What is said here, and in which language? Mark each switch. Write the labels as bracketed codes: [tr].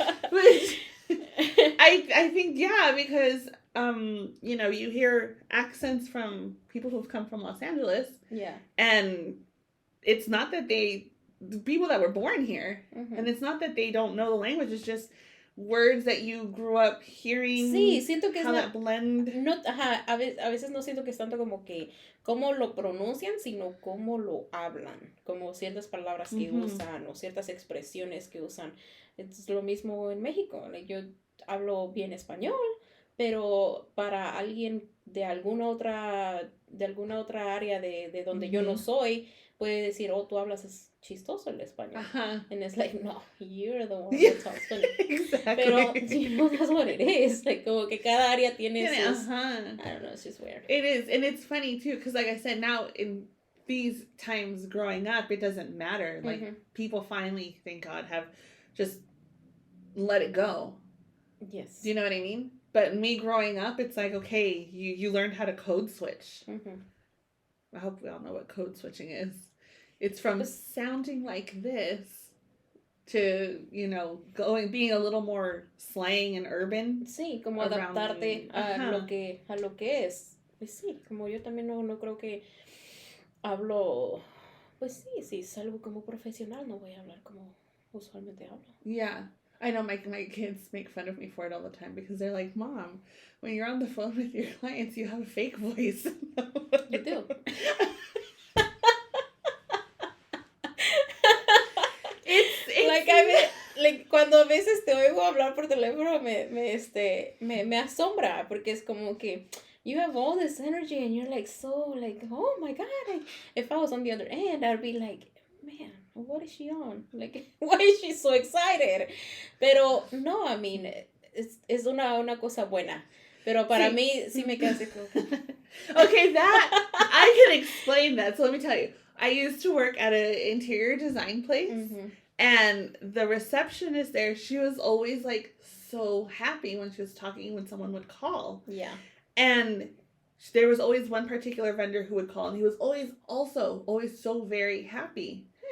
[en] Which I think, yeah, because, you know, you hear accents from people who've come from Los Angeles. Yeah. And it's not that the people that were born here, and it's not that they don't know the language, it's just words that you grew up hearing. [es] Sí, siento que [en] how that blend. [es] No, ajá, a veces no siento que es tanto como que cómo lo pronuncian, sino cómo lo hablan, como ciertas palabras que usan o ciertas expresiones que usan. Es lo mismo en México. [en] Like, [es] yo hablo bien español, pero para alguien de alguna otra área de donde yo no soy, puede decir, oh, tú hablas chistoso el español. [en] And it's like, no, you're the one that talks funny. Exactly. [es] Pero, [en] you know, that's what it is. [es] Like, como que cada área tiene sus... [en] I don't know, it's just weird. It is, and it's funny, too, because like I said, now in these times growing up, it doesn't matter. Like, people finally, thank God, have just let it go. Yes. Do you know what I mean? But me growing up, it's like, okay, you learned how to code switch. I hope we all know what code switching is. It's from sounding like this to, you know, being a little more slang and urban. [es] Sí, como adaptarte a lo que es. Pues sí, como yo también no creo que hablo, pues sí, es algo como profesional, no voy a hablar como usualmente hablo. [en] Yeah. I know my kids make fun of me for it all the time because they're like, Mom, when you're on the phone with your clients, you have a fake voice. You do. It's [es] like, cuando a veces te oigo hablar por teléfono me asombra porque es como que [en] you have all this energy and you're like so like, oh my God. If I was on the other end, I'd be like, man, what is she on? Like, why is she so excited? [es] Pero no, [en] I mean, [es] es una cosa buena. Pero para mí sí me queda así como... [en] Okay, that, I can explain that. So let me tell you. I used to work at an interior design place. And the receptionist there, she was always like so happy when she was talking when someone would call. Yeah. And there was always one particular vendor who would call, and he was always so very happy.